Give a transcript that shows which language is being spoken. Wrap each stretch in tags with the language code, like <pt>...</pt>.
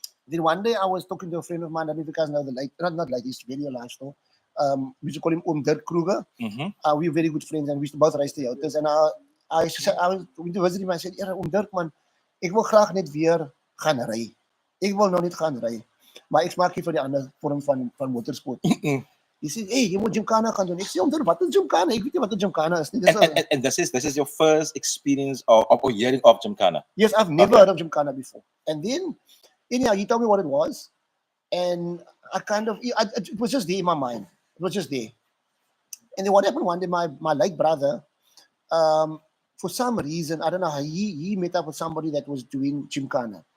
<en>Then one day I was talking to a friend of mine. I don't know if you guys know the late, not late, he's very alive still. We used to call him Dirk Kruger. Mm-hmm. We were very good friends and we used to both race Toyotas. And I used to say, I was going to visit him. I said,</en> <af>"Ja, Dirk man, ek wil graag net weer gaan ry. Ek wil nou net gaan ry. Maar ek smaak nie vir die ander vorm van motorsport."</af> <en>He said,</en> <af>"Hey, jy moet Gymkhana gaan doen." Ek sê, "Wat is Gymkhana? Ek weet nie wat 'n Gymkhana is nie."</af> <en>And this is your first experience of hearing of Gymkhana. Yes, I've never heard of Gymkhana before. And then, anyhow, he told me what it was. And I it was just there in my mind. It was just there. And then what happened one day, my late brother, for some reason, I don't know how, he met up with somebody that was doing Gymkhana.</en>